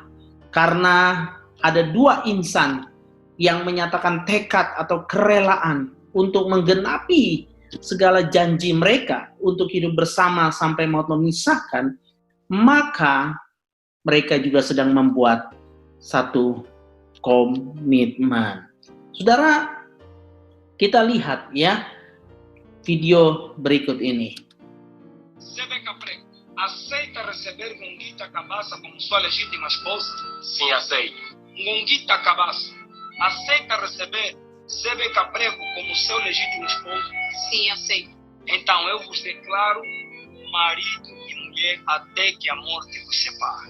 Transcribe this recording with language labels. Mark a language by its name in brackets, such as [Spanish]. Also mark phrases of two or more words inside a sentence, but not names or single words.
[Indonesian] Karena ada dua insan yang menyatakan tekad atau kerelaan untuk menggenapi segala janji mereka untuk hidup bersama sampai maut memisahkan, maka mereka juga sedang membuat satu komitmen. Saudara, kita lihat ya video berikut ini. [Portuguese] Aceita receber Ngunguita Cabaça como sua legítima esposa? Sim, aceito. Ngunguita Cabaça, aceita receber Zebeca Prego como seu legítimo esposo? Sim, aceito. Então eu vos declaro marido e mulher até que a morte vos separe.